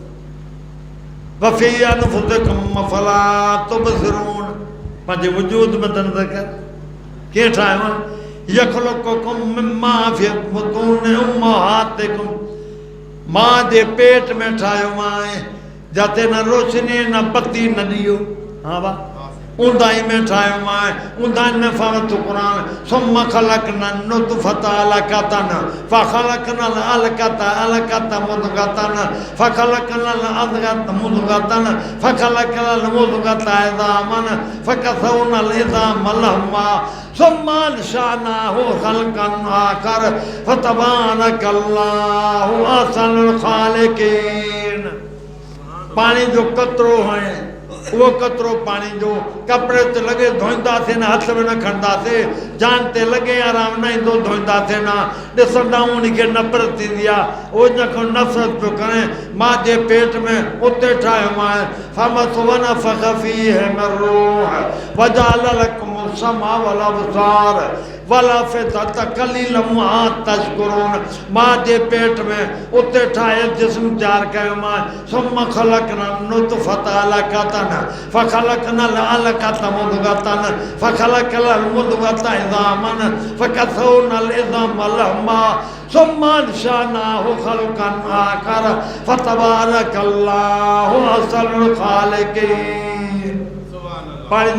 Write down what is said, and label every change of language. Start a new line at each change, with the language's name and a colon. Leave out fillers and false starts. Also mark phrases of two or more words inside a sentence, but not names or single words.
Arabic: وفي أنفسكم أفلا تبصرون
Sindhi: पंहिंजे वजूद में त नज़र कर कीअं ठाहियो आहे
Arabic: يخلقكم مما في بطون أمهاتكم
Sindhi: मां जे पेट में ठाहियो मां जिते न रोशनी न बत्ती न ॾियो हा वाह ऊंदाई में ठाहियो मां ऊंदाई में
Arabic: فمت قرآن ثم خلقنا النطفة علقة فخلقنا العلقة مضغة فخلقنا العلقة مضغة فخلقنا المضغة عظاما فكسونا العظام لحما ثم أنشأناه خلقا آخر فتبارك الله أحسن الخالقين
Sindhi: पानी जो कतरो
Urdu: है वो
Sindhi: कतरो पानी जो कपड़े ते लगे धोईंदासीं न हथ में न खणंदासीं जान ते लगे आराम न ईंदो धोईंदासीं न ॾिसंदा उनखे नफ़रत थींदी आहे उहो जंहिंखां नफ़रत पियो करे मां जे पेट में उते ठाहियो मां
Arabic: ثم ونفخ فيه من روحه وجعل لكم السمع والأبصار والأفئدة قليلا ما تشكرون
Sindhi: मां जे पेट में उते ठाहे जिस्म तयारु कयो मां
Arabic: ثم خلقنا النطفة علقة فخلقنا العلقة مضغة فخلقنا المضغة عظاما فكسونا العظام لحما ثم أنشأناه خلقا آخر فتبارك الله أحسن الخالقين पाणी